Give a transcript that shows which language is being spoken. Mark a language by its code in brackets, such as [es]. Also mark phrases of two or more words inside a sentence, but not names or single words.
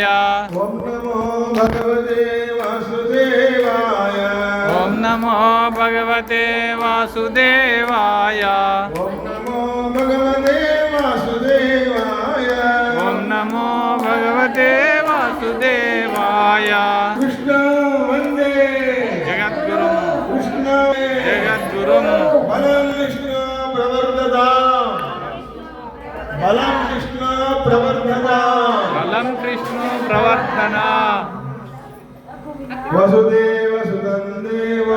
[sa] ఓం నమో భగవతే వాసుదేవాయ ఓం నమో భగవతే వాసుదేవాయ ఓం నమో భగవతే వాసుదేవాయ ఓం నమో భగవతే వాసుదేవాయ కృష్ణ వందే జగద్గురుం కృష్ణ జగద్గురుం బలం కృష్ణ ప్రవర్ధత బలం కృష్ణ ప్రవర్ధత బలం కృష్ణ ప్రవర్తన వసుదేవ సుతం దేవం